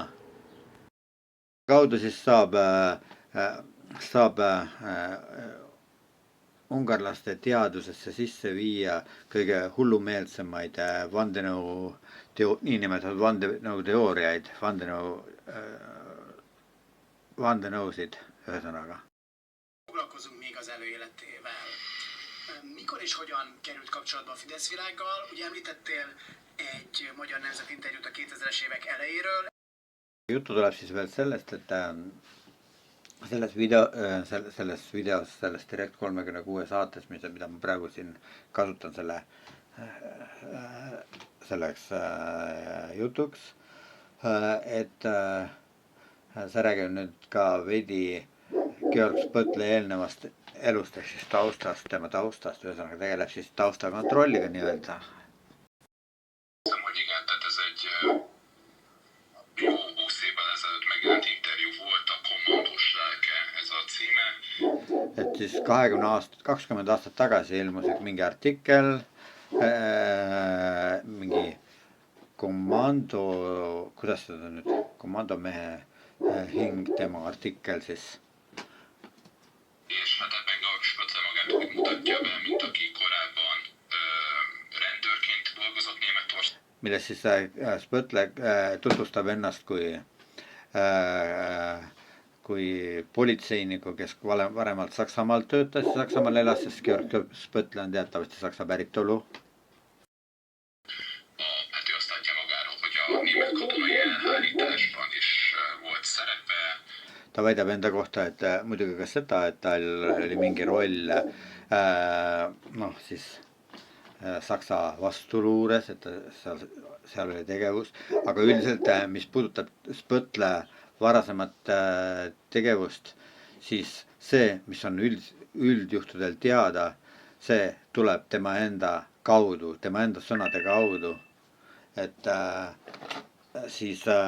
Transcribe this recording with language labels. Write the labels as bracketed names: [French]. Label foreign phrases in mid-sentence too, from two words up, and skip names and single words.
[Estonian] Kaudu siis saab ungarlaste teadusesse sisse viia kõige hullumeelsemaid niinimetatud vandenõuteooriaid, vandenõusid ühesõnaga. [Hungarian] Foglalkozunk még az előéletével. Mikor és hogyan került kapcsolatba a Fidesz világgal? Ugye említettél egy Magyar Nemzet interjút a 2000-es évek elejéről. [Estonian] Juttu tuleb siis veel sellest, et selles videos, selles Direct36 saates, mida ma praegu siin kasutan selleks jutuks, et see räägib nüüd ka veidi Georg Spõtle eelnevast elust ehk siis taustast, tema taustast, ühesõnaga tegeleb siis taustakontrolliga nii-öelda. [Hungarian] Hogy igen, tehát ez egy jó 20 évvel ezelőtt megjelent interjú volt, a Kommandós lelke, ez a címe. [Estonian] Et siis 20 aastat tagasi ilmus mingi artikkel, mingi komando, kuidas seda nüüd, komandomehe hing, tema artikkel siis. [Hungarian] És hát ebben Georg Spötle magát úgy mutatja be, mint aki korábban rendőrként dolgozott Németországban. [Estonian] Milles siis Spõtle tutvustab ennast kui politseiniku, kes varemalt Saksamaal töötas, Saksamaal elas, sest Georg Spõtle on teatavasti Saksa päritolu. [Hungarian] Hát ő azt látja magáról, hogy a német katonai elhárításban is volt szerepe. [Estonian] Ta väidab enda kohta, et muidugi ka seda, et tal oli mingi roll siis Saksa vastuluures, et seal oli tegevus, aga üldiselt, mis puudutab Spõtle varasemat tegevust, siis see, mis on üldjuhtudel teada, see tuleb tema enda kaudu, tema enda sõnade kaudu, et siis